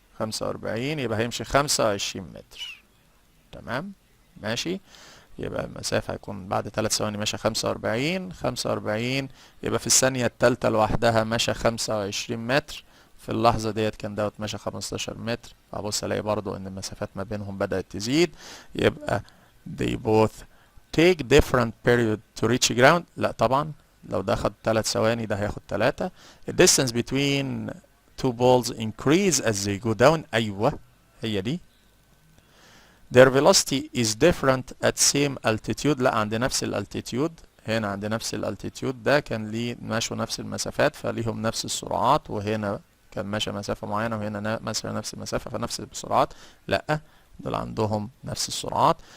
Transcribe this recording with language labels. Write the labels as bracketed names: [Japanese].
[Arabic] 45 يبقى هيمشي 25 متر. تمام، ماشي. يبقى المسافة هيكون بعد 3 ثواني مشى 45. 45 يبقى في الثانية التالتة لوحدها مشى 25 متر. في اللحظة ديت كان دوت مشى 15 متر. فبص الاقي برضو ان المسافات ما بينهم بدأت تزيد. يبقى [English] they both take different period to reach ground. [Arabic] لا طبعا، لو ده خد 3 ثواني ده هياخد 3. [English] The distance between two balls increase as they go down. [Arabic] ايوه هي دي. [English] Their velocity is different at same altitude. [Arabic] لا، عند نفس الالتيتيود. هنا عند نفس الالتيتيود ده كان ليه ماشوا نفس المسافات فليهم نفس السرعات، وهنا كان ماشي مسافة معينة وهنا ماشي نفس المسافة فنفس السرعات. لا، دول عندهم نفس السرعات.